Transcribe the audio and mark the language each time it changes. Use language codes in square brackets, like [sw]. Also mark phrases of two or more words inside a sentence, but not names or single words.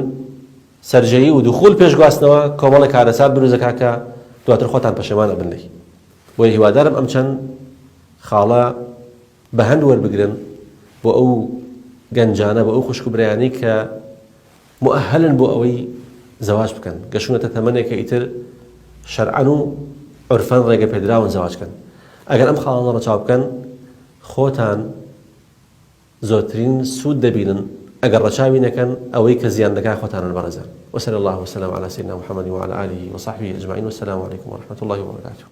[ckb] سەرجەیی و دوخول پێش گواستنەوە کۆمەڵێک کارەسات دروست دەکات کە دواتر خۆتان پەشێمان ئەبن لێی بۆیە هیوادارم ئەم چەند خاڵە بە هەند وەربگرن بۆ ئەو گەنجانە بۆ ئەو خوشک و برایانەی کە مؤهلن بۆ ئەوەی زەواج بکەن گەشونەتە تەمەنێکە ئیتر شەرعەن و عورفەن ڕێگە پێدراون زەواجکەن ئەگەر ئەم خاڵانە ڕەچاو بکەن خۆتان زۆرترین سوود دەبینن ئەگەر ڕەچاوی نەکەن ئەوەی کە زیان دەکات خۆتانن بەڕێزان [ar] وصلى الله وسلم على سيدنا محمد وعلى آله وصحبه أجمعين والسلام عليكم ورحمة الله وبركاته